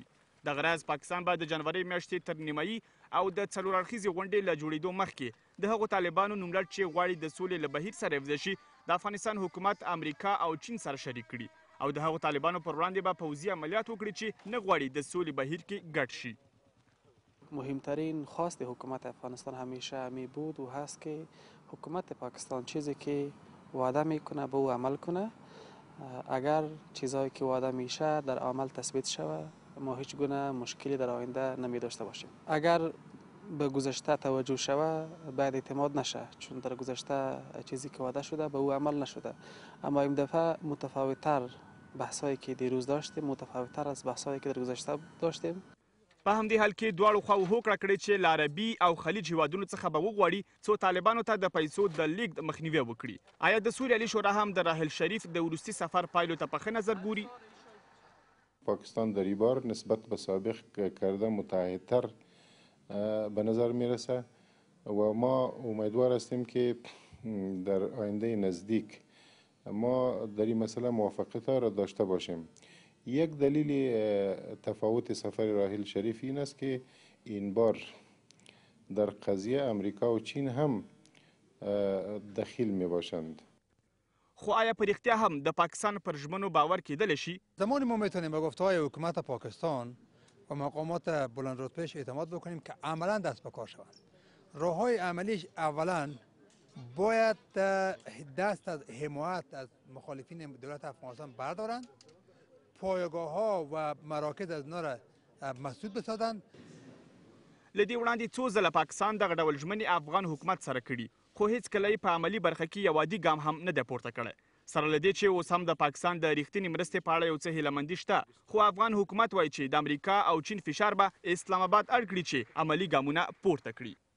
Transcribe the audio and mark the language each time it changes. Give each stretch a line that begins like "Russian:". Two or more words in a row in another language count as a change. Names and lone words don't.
Pashto: دغه راز پاکستان به د جنوري میاشتې تر نیمایي او د څلور اړخیزې غونډې له جوړېدو مخکې د هغو طالبانو نوملړ چې غواړي د سولې له بهیر سره یوځای شي د افغانستان حکومت، امریکا او چین سره شریک کړي او د هغو طالبانو پر وړاندې به پوځي عملیات وکړي چې نه غواړي د سولې بهیر کې ګډ شي.
Persian: مهمترین خواست حکومت افغانستان همیشه همی بود و هست که حکومت پاکستان چیزی که وعده میکنه به او عمل کنه. اگر چیزایی که وعده میشه در عمل تثبیت شود ما هیچ گونه مشکلی در آینده نمی داشته باشیم. اگر به گذشته توجه شود باید اعتماد نشه، چون در گذشته چیزی که وعده شده به او عمل نشده. اما این دفعه متفاوت‌تر بحثایی که دیروز داشتیم متفاوت‌تر از بحثایی که در گذشته داشتیم.
Pashto: په همدې حال کې دواړو خواو هوکړه کړې چې له عربي او خلیج هیوادونو څخه به وغواړي څو طالبانو ته د پیسو د لیږد مخنیوی وکړي. آیا د سوریالي شورا هم د راحیل شریف د وروستي سفر پایلو ته په ښه نظر ګوري؟
Persian: پاکستان در این بار نسبت به سابق کرده متحدتر به نظر میرسه و ما امیدوار هستیم که در آینده نزدیک ما در این مسئله موافقت را داشته باشیم. یک دلیل تفاوت سفر راحیل شریف این است که این بار در قضیه امریکا و چین هم دخیل می باشند.
Pashto: خو آیا په رښتیا هم د پاکستان پر ژمنو باور کېدلی شي؟
Persian: زمانی ما میتونیم به گفته‌های حکومت پاکستان و مقامات بلند رتبهش اعتماد بکنیم که عملا دست به کار شوند. راههای عملیش اولا باید دست از حمایت از مخالفین دولت افغانستان بردارند. پایگاه ها و مراکز از اینا را مسدود بسازند.
Pashto: له دې وړاندې څو ځله پاکستان دغه ډول ژمنې افغان حکومت سره کړي خو هیڅکله یې په عملي برخه کې یو عادي ګام هم نه دی پورته کړی. سره له دې چې اوس هم د پاکستان د ریښتینې مرستې په اړه یو څه هیلهمندي شته خو افغان حکومت وایي چې د امریکا او چین فشار به اسلام آباد اړ کړي چې عملي ګامونه پورته کړي.